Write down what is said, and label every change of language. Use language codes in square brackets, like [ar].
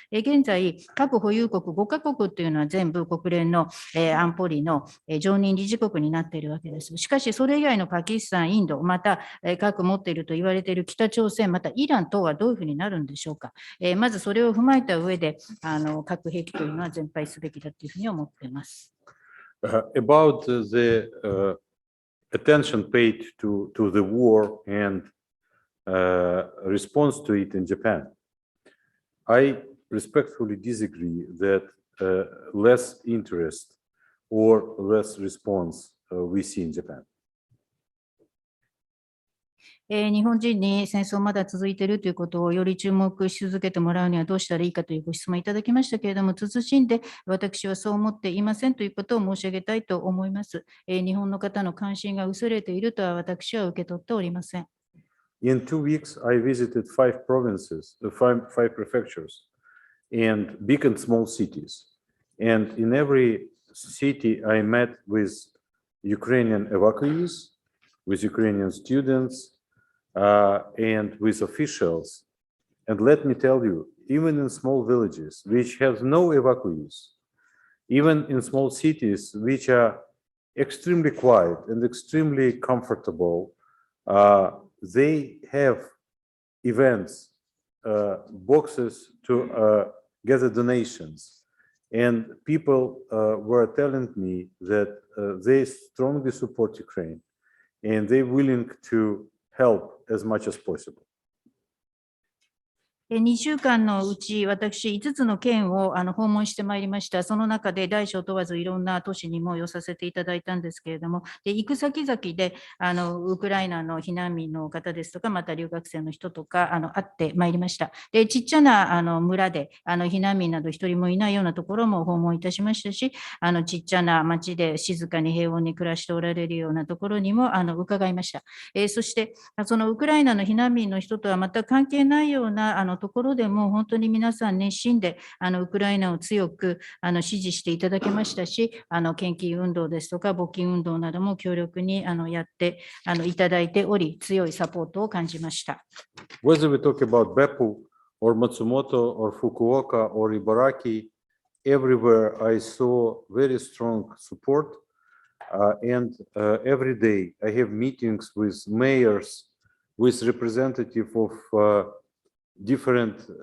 [ja] 現在、核保有国5カ国というのは全部国連の安保理の常任理事国になっているわけです。しかし、それ以外のパキスタン、インド、また核持っていると言われている北朝鮮、またイラン等はどういうふうになるんでしょうか。まずそれを踏まえた上で、で、核兵器というのは全廃すべきだというふうに思っています。 [en] About the attention paid to the war and response to it in Japan, I respectfully disagree that less interest or less response we see in Japan. [ja] 日本人に戦争まだ続いているということをより注目し続けてもらうにはどうしたらいいかというご質問いただきましたけれども、謹んで私はそう思っていませんということを申し上げたいと思います。日本の方の関心が薄れているとは私は受け取っておりません。 [en] In 2 weeks, I visited 5 provinces, 5 prefectures, and big and small cities. And in every city, I met with Ukrainian evacuees, with Ukrainian students, and with officials. And let me tell you, even in small villages, which have no evacuees, even in small cities, which are extremely quiet and extremely comfortable, they have events, boxes to gather donations. And people were telling me that they strongly support Ukraine and they're willing to help as much as possible. [ja] 2週間のうち、私、5つの県を訪問してまいりました。その中で大小問わずいろんな都市にも寄させていただいたんですけれども、行く先々でウクライナの避難民の方ですとか、また留学生の人とか会ってまいりました。で、ちっちゃな村で避難民など一人もいないようなところも訪問いたしましたし、ちっちゃな町で静かに平穏に暮らしておられるようなところにも伺いました。そして、そのウクライナの避難民の人とは全く関係ないようなところでも本当に皆さん熱心でウクライナを強く支持していただけましたし、献金運動ですとか募金運動なども強力にやっていただいており、強いサポートを感じました。 [en] Whether we talk about Beppu or Matsumoto or Fukuoka or Ibaraki, everywhere I saw very strong support, and every day I have meetings with mayors, with representatives of different